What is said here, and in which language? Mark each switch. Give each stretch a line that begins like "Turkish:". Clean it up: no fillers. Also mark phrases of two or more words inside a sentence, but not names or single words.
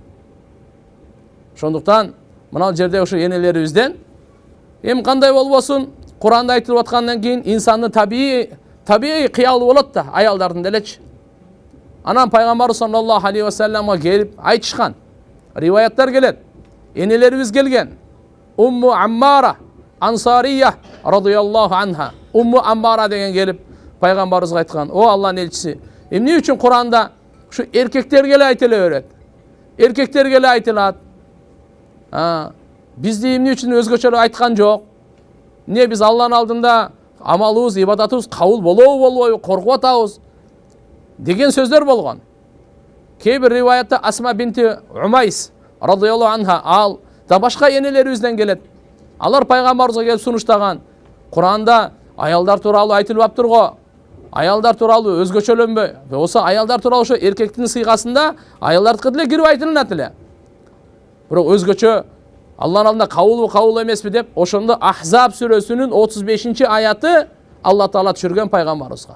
Kyrgyz: Ошондуктан мына жерде ошо энелерибизден эми кандай болбосун, Кур'анда айтылып аткандан кийин инсандын табии кыялы болот да, аялдардын делечи. Анан пайгамбар
Arabic: صلى الله عليه وسلم
Kyrgyz: келип айтышкан. Риваяттар келет. Энелерибиз келген. Умму Аммара Ансария
Arabic: رضي الله عنها.
Kyrgyz: Ummu Ammara деген келип пайгамбарыбызга айткан: "О Аллахнын элчиси, эмне үчүн Кур'анда ушу эркектерге эле айтыла берет? Эркектерге эле айтылат. Бизди эмне үчүн өзгөчө айткан жок? Эмне биз Алланын алдында амалыбыз, ибадатыбыз кабыл болобу болбойбу, коркуп атабыз?" деген сөздөр болгон. Кээ бир риваятта Асма бинти Умайс
Arabic: رضي الله عنها
Kyrgyz: ал да башка энелерибизден келет. Алар пайгамбарыбызга келип сунуштаган. Кур'анда аялдар тууралуу айтылып аптыр го. Аялдар тууралуу өзгөчөлөнбөй. Болсо аялдар тууралуу ошо эркектин сыйгасында аялдардыкы деле кирип айтылат эле. Бирок өзгөчө Алланын алдында кабыл эмеспи деп ошондо Ахзаб сүрөсүнүн 35-аяты Алла Таала түшүргөн пайгамбарыбызга.